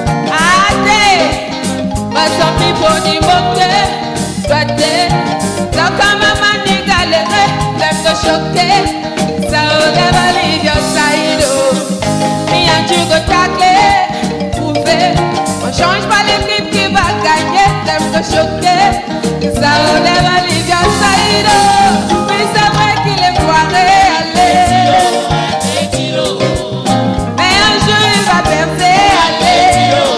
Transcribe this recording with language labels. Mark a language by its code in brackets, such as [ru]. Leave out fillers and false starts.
[en] I say, but some people they mock it, but they talk on my man they galère, them go choquer. So never leave your side, oh. Me and you go tackler, prouver. [fr] On change pas l'équipe qui va gagner, [en] them go choquer. So never leave your side, oh. [fr] Oui, c'est vrai qu'il est foiré, allez. Mais un jour il va percer, allez.